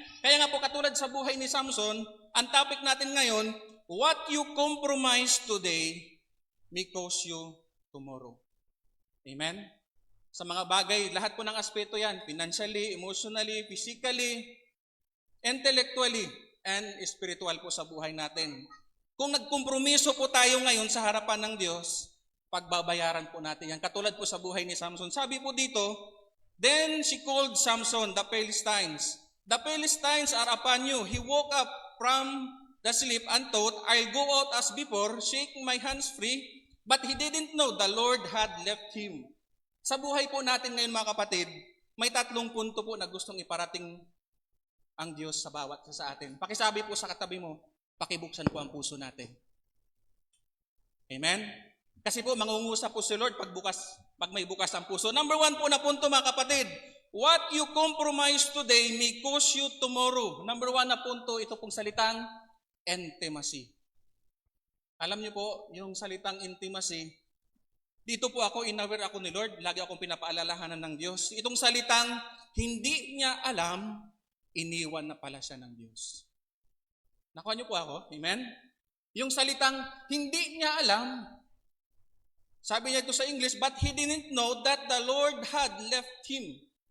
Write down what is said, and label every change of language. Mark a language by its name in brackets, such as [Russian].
[Filipino] Kaya nga po katulad sa buhay ni Samson, ang topic natin ngayon, what you compromise today may cost you tomorrow. Amen? Sa mga bagay, lahat po ng aspeto yan, financially, emotionally, physically, intellectually, and spiritual po sa buhay natin. Kung nagkompromiso po tayo ngayon sa harapan ng Diyos, pagbabayaran po natin yan. Katulad po sa buhay ni Samson. [English] Sabi po dito, then she called Samson, the Philistines. The Philistines are upon you. He woke up from the sleep and thought, I'll go out as before, shaking my hands free. But he didn't know the Lord had left him. [Filipino] Sa buhay po natin ngayon mga kapatid, may 3 punto po na gustong iparating ang Diyos sa bawat isa sa atin. Pakisabi po sa katabi mo, pakibuksan po ang puso natin. Amen? Kasi po mangungusap po si Lord pag may bukas ang puso. Number 1 po na punto mga kapatid, what you compromise today may cost you tomorrow. Number 1 na punto, ito pong salitang intimacy. Alam niyo po, yung salitang intimacy, dito po ako, inaware ako ni Lord, lagi akong pinapaalalahanan ng Diyos. Itong salitang, hindi niya alam, iniwan na pala siya ng Diyos. Nakuha niyo po ako? Amen? Yung salitang, hindi niya alam, sabi niya ito sa English, but he didn't know that the Lord had left him.